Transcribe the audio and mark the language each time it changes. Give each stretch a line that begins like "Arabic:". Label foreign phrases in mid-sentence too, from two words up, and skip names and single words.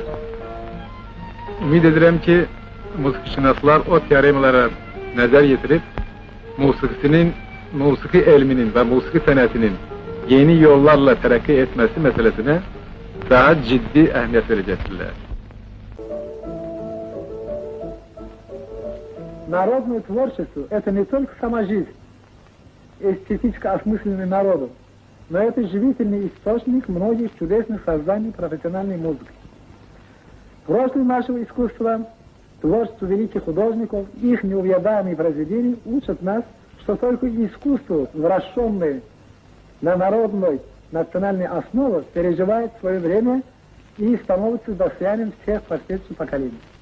Azerbaijani: Ümid edirəm ki, musiqişünaslar o teoremalara nəzər yetirib, musiqi elminin və musiqi sənətinin yeni yollarla tərəqqi etməsi məsələsinə daha ciddi əhəmiyyət verəcəkdirlər.
Russian: Народное творчество – это не только сама жизнь, эстетически осмысленный народом, но это живительный источник многих чудесных созданий профессиональной музыки. Прошлое нашего искусства, творчество великих художников, их неувядаемые произведения учат нас, что только искусство, вращенное на народной, национальной основе, переживает свое время и становится достоянием всех последующих поколений.